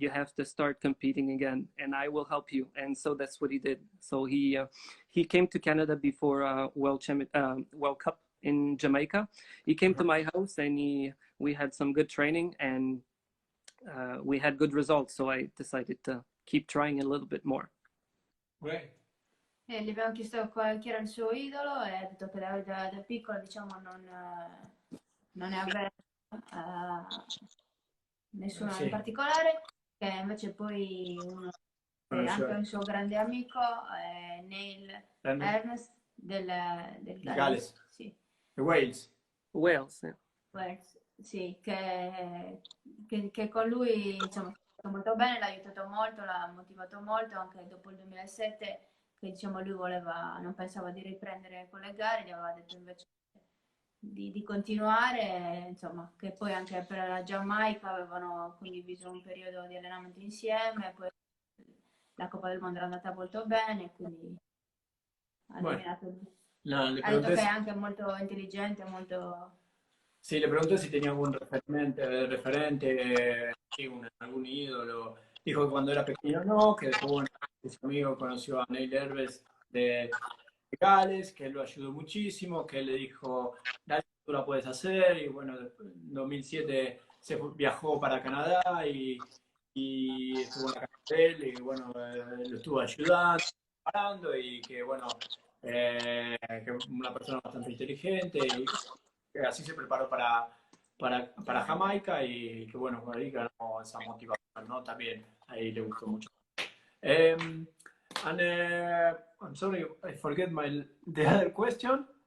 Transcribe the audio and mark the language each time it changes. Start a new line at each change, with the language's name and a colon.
English: You have to start competing again and I will help you. And so that's what he did. So he came to Canada before World Cup in Jamaica. He came to my house and we had some good training and we had good results. So I decided to keep trying a little bit more. Great.
Italian: Gli abbiamo chiesto chi era il suo idolo e ha detto che da piccolo diciamo non ne aveva nessuno in particolare, che invece poi anche un suo grande amico Neil Ernest del Galles. Sì.
English: Wales. Wales,
Italian: sì, che con lui insomma è stato molto bene, l'ha aiutato molto, l'ha motivato molto anche dopo il 2007, che diciamo lui non pensava di riprendere con le gare, gli aveva detto invece di continuare, insomma, che poi anche per la Giamaica avevano condiviso un periodo di allenamento insieme, poi la Coppa del Mondo era andata molto bene, quindi ha eliminato. Ha detto che è anche molto intelligente, molto...
Spanish: Sí, le pregunté si tenía algún referente, sí, algún ídolo. Dijo que cuando era pequeño no, que después su amigo conoció a Neil Herbes de Gales, que él lo ayudó muchísimo, que él le dijo, dale, tú la puedes hacer, y bueno, en 2007 viajó para Canadá y estuvo en la casa de él, y bueno, lo estuvo ayudando, preparando, y que bueno, que una persona bastante inteligente, y que así se preparó para Jamaica, y que bueno, ahí ganó esa motivación, ¿no? También ahí le gustó mucho.
English: And I'm sorry, I forget the other question.